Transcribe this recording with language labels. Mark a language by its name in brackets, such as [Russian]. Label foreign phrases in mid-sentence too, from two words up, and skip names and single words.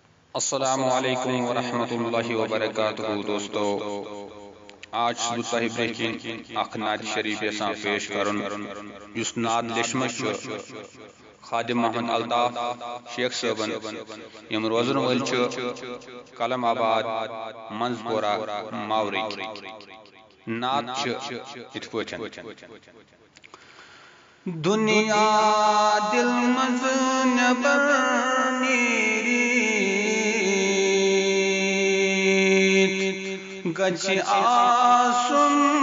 [Arabic] السلام علیکم ورحمۃ اللہ وبرکاتہ [Urdu] دوستو آج صبح بریکن [Kashmiri] اخ نعت شریف یسان پیش کرن یس نعت لیشمت خادم محمد الطاف شیخ صٲبن یم روزن ول کلم آباد منزپورہ ماورک نعت ات پٲٹھۍ دنیا دل مز نبر گچھ آسن